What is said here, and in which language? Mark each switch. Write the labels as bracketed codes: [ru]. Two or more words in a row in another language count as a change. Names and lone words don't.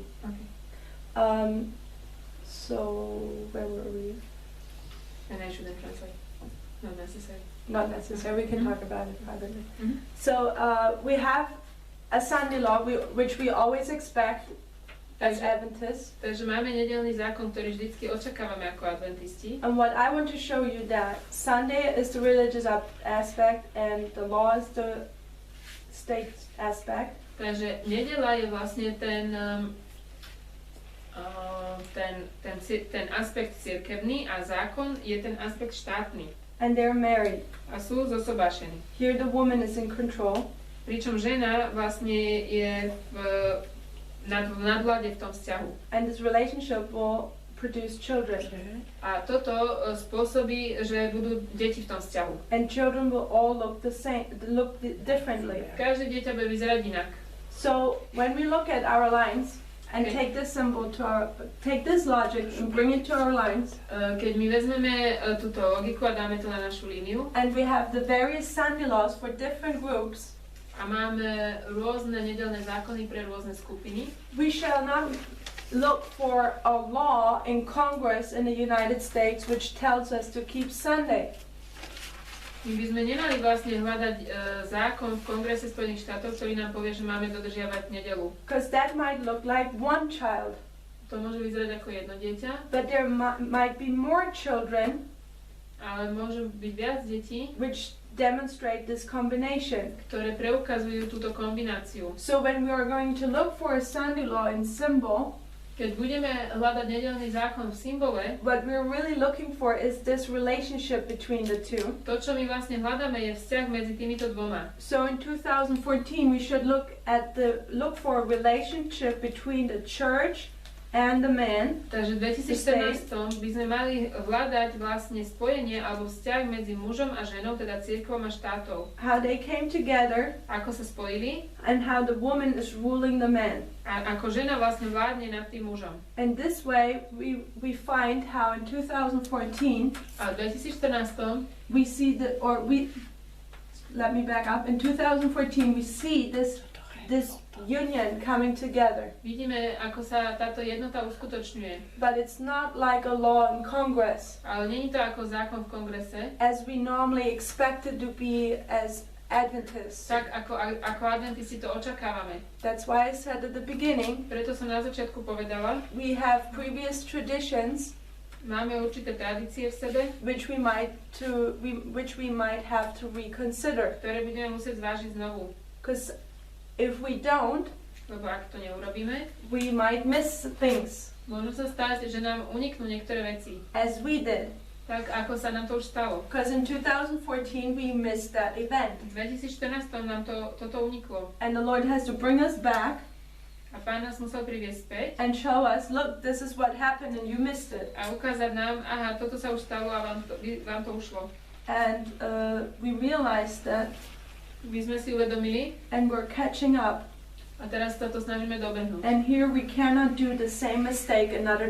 [en] Okay. So where were we? And I shouldn't translate. Not necessary. Not necessary. We can talk about it privately. Mhm. So we have a Sunday law, which we always expect as Adventists. [sk] Takže máme nedeľný zákon, ktorý vždycky očakávame ako adventisti. [en] And what I want to show you that Sunday is the religious aspect and the law is the state aspect. [sk] Takže nedeľa je vlastne ten aspekt cirkevný a zákon je ten aspekt štátny. [en] And they're married. [sk] A sú zosobášení. [en] Here the woman is in control. [sk] Pričom žena vlastne je v nadvláde v tom vzťahu. [en] And this relationship will produce children. [sk] A toto spôsobí, že budú deti v tom vzťahu. [en] And children will all look the same, look differently. [sk] Každé dieťa bude vyzerať inak. [en] So when we look at our lines and take this symbol take this logic and bring it to our lines. [sk] Keď my vezmeme túto logiku a dáme to na našu líniu. [en] And we have the various Sunday laws for different groups. [sk] A máme rôzne nedeľné zákony pre rôzne skupiny. [en] We shall not look for a law in Congress in the United States which tells us to keep Sunday. [sk] My by sme nemali vlastne hľadať zákon v Kongrese Spojených štátov, ktorý nám povie, že máme dodržiavať nedeľu. [en] Because that might look like one child. [sk] To môže vyzerať ako jedno dieťa. [en] But there might be more children. [sk] Ale môžu byť viac detí, [en] which demonstrate this combination. [sk] Ktoré preukazujú túto kombináciu. [en] So when we are going to look for a Sunday law in symbol, [sk] keď budeme hľadať nedeľný zákon v symbole, [en] what we're really looking for is this relationship between the two. [sk] To, čo my vlastne hľadáme, je vzťah medzi týmito dvoma. [en] So in 2014 we should look for a relationship between the church and the man. [sk] Takže v 2014 by sme mali hľadať vlastne spojenie alebo vzťah medzi mužom a ženou, teda cirkvom a štátom. [en] How they came together. [sk] Ako sa spojili. [en] And how the woman is ruling the man. [sk] A ako žena vlastne vládne nad tým mužom. [en] And this way we find how in 2014 [sk] a v 2014 [en] we see let me back up. In 2014 we see this union coming together. [sk] Vidíme, ako sa táto jednota uskutočňuje. [en] But it's not like a law in Congress. [sk] Ale nie je to ako zákon v kongrese. [en] As we normally expect it to be as Adventists. [sk] Tak ako adventisti to očakávame. [en] That's why I said at the beginning. [sk] Preto som na začiatku povedala. [en] We have previous traditions. [sk] Máme určité tradície v sebe, [en] which we might have to reconsider. [sk] Ktoré budeme musieť zvážiť znovu. [en] Because if we don't, [sk] lebo ak to neurobíme, [en] we might miss things. [sk] Môžu sa stať, že nám uniknú niektoré veci. [en] As we did. [sk] Tak ako sa nám to už stalo. [en] Because in 2014 we missed that event. [sk] V 2014 nám toto uniklo. [en] And the Lord has to bring us back. [sk] A Pán nás musel priviesť späť [en] and show us, look, this is what happened and you missed it. [sk] a ukázať nám, aha, toto sa už stalo a vám to ušlo. [en] And we realized that, [sk] My sme si uvedomili [en] and we're catching up. [sk] a teraz sa to snažíme dobehnúť. [en] And here we cannot do the same mistake another